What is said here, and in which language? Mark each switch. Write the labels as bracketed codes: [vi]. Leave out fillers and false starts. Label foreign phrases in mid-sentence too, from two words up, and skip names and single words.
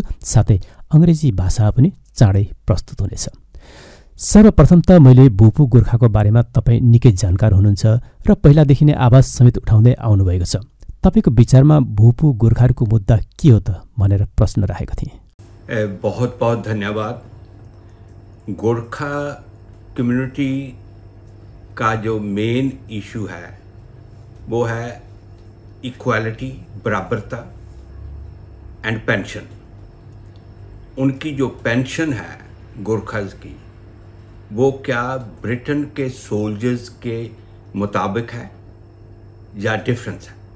[ne] साथै अङ्ग्रेजी भाषा पनि चाँडै प्रस्तुत हुनेछ। सर्वप्रथम त मैले भूपू गोर्खाको बारेमा तपाईँ निकै जानकार हुनुहुन्छ र पहिलादेखि नै आवाज समेत उठाउँदै आउनुभएको छ। तपाईँको विचारमा भूपू गोर्खाहरूको मुद्दा के हो त भनेर प्रश्न राखेको थिएँ। [hi] बहुत बहुत धन्यवाद। गोर्खा कम्युनिटी का जो [en] main issue [hi] है वो है इक्वालिटी, बराबरता एंड पेंशन। उनकी जो पेंशन है गोरखाज की, वो क्या ब्रिटेन के सोल्जर्स के मुताबिक है या डिफरेंस है?